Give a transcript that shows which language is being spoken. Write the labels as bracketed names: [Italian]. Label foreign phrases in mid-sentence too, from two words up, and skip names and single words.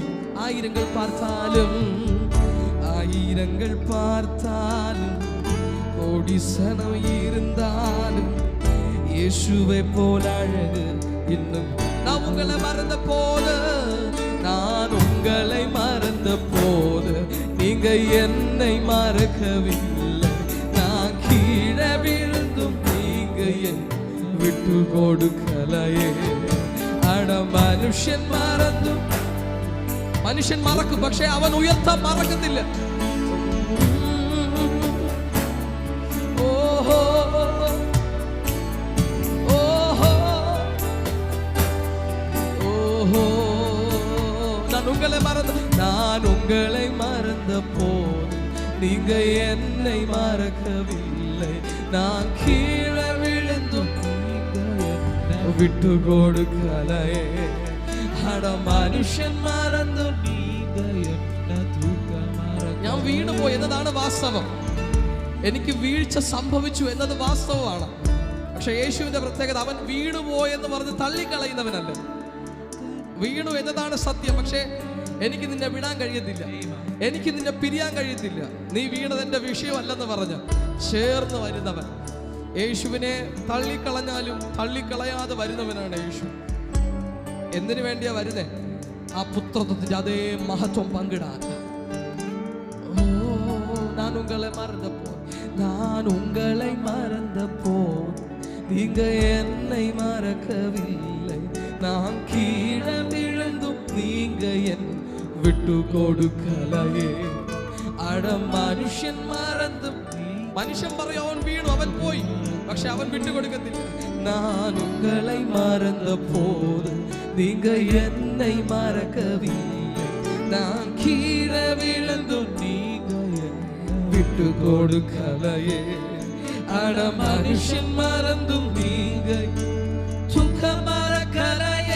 [Tamil] ஆயிரங்கள் பார்த்தாலும் கோடிசனம் இருந்தாலும் இயேசுவை போல அழகு இன்னும். நான் உங்களை மறந்த போது நீங்க என்னை மறக்கவில்லை. நான் கீழே விழுந்தும் நீங்க என் விட்டு கொடுக்கலையே. [Malayalam] മനുഷ്യൻ മറക്കും, പക്ഷെ അവൻ ഉയർത്താൻ മറക്കത്തില്ല. [Tamil] ഓഹോ ഓഹോ ഓഹോ நான் உங்களை மறந்த போது நீங்க என்னை மறக்கவில்லை. நான் கீழே விழுந்தும் விட்டு கொடுக்கலையே. [Malayalam] മനുഷ്യൻ മറന്നു ഞാൻ വീണുപോയി എന്നതാണ് വാസ്തവം. എനിക്ക് വീഴ്ച സംഭവിച്ചു എന്നത് വാസ്തവമാണ്. പക്ഷെ യേശുവിന്റെ പ്രത്യേകത, അവൻ വീണുപോയെന്ന് പറഞ്ഞ് തള്ളിക്കളയുന്നവനല്ല. വീണു എന്നതാണ് സത്യം. പക്ഷെ എനിക്ക് നിന്നെ വിടാൻ കഴിയത്തില്ല, എനിക്ക് നിന്നെ പിരിയാൻ കഴിയത്തില്ല. നീ വീണത് എന്റെ വിഷയമല്ലെന്ന് പറഞ്ഞ് ചേർന്ന് വരുന്നവൻ. യേശുവിനെ തള്ളിക്കളഞ്ഞാലും തള്ളിക്കളയാതെ വരുന്നവനാണ് യേശു. എന്തിനു വേണ്ടിയാ വരുന്നേ? ആ പുത്രത്വത്തിന്റെ അതേ മഹത്വം പങ്കിടാൻ. [Tamil] நான் உங்களை மறந்த போது நீங்க என்னை மறக்கவில்லை. நான் கீழே விழுந்தும் நீங்க என் விட்டு கொடுக்கலையே. [Malayalam] മനുഷ്യൻ പറയും അവൻ വീണു, അവൻ പോയി, പക്ഷെ അവൻ വിട്ടുകൊടുക്കത്തില്ല. [Tamil] நான் உங்களை மறந்த போது நீங்க என்னை மறக்கவில்லை. நான் கீழே விழுந்தும் நீங்க விட்டு கொடுக்கலையே. மனுஷன் மறந்தும் நீங்க துக்கம் மறக்கலையே.